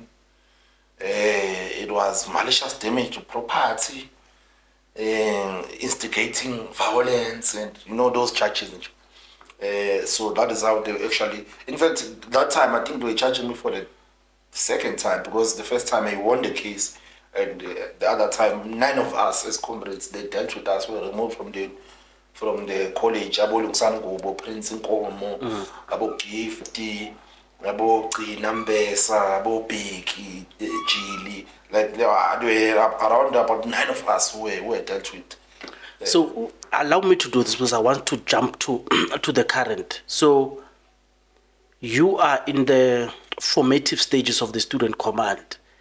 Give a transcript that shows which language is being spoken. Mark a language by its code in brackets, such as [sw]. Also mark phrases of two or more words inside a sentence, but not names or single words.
[en] It was malicious damage to property, instigating violence, and those charges. So that is how they actually. In fact, that time I think they were charging me for the second time, because the first time I won the case, and the other time 9 of us as comrades, they dealt with us, were removed from the college. Abo Lungsangubo, Prince Nkomo, Abo Gifty, Abo Nambesa, Abo Beki, Jili. Like there were around about 9 of us who were dealt with. So allow me to do this, because I want to jump to the current. So you are in the formative stages of the student command.